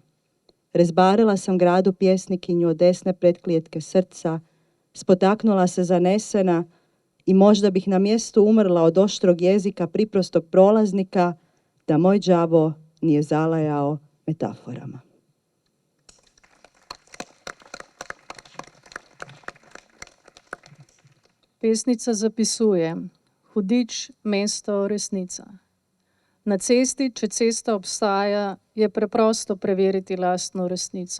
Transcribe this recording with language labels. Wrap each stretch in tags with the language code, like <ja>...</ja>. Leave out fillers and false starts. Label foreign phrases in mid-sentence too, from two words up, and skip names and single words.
<hr>Rezbarila sam gradu pjesnikinju od desne pretklijetke srca, spotaknula se zanesena i možda bih na mjestu umrla od oštrog jezika priprostog prolaznika da moj đavo nije zalajao metaforama.</hr> <sl>Pesnica zapisuje: hudič, mesto, resnica. Na cesti, če cesta obstaja, je preprosto preveriti lastno resnico.</sl>